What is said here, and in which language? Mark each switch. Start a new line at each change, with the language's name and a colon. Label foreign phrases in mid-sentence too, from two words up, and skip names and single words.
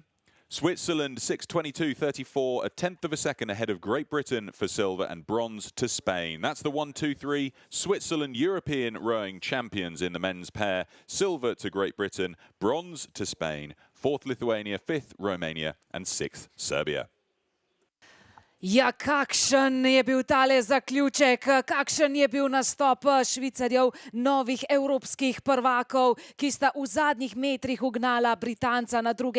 English: Switzerland 6:22.34, a tenth of a second ahead of Great Britain for silver, and bronze to Spain. That's the 1, 2, 3. Switzerland, European rowing champions in the men's pair. Silver to Great Britain, bronze to Spain. 4th Lithuania, 5th Romania, and 6th Serbia.
Slovenian: Ja, kakšen je bil tale zaključek, kakšen je bil nastop Švicarjev, novih evropskih prvakov, ki sta v zadnjih metrih ugnala Britanca na 2.